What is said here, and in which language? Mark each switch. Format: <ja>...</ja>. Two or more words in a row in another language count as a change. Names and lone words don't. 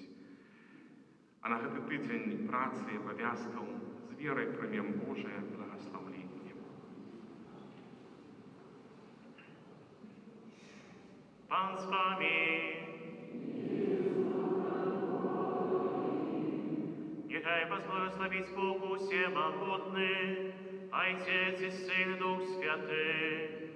<uk>А на цей тиждень праці і обов'язків з вірою приймемо Боже благословення. Пан з вами. Нехай вас благословить</uk> <ru>Бог всемогутный, Отец и Сын и Дух Святый.</ru>